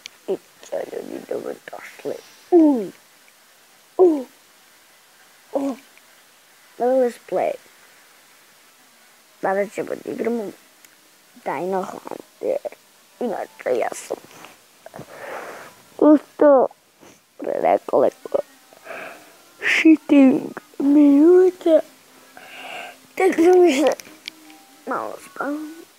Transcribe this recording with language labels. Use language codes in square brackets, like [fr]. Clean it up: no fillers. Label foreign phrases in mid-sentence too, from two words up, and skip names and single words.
[sr] I čo ljudi dobrodošli. [en] Uj. Let's play. [sr] Danas ćemo da igramo Dino Hunter. Inače ja sam ustao pre nekoliko shitting minuta. Tek da mi se malo spavam.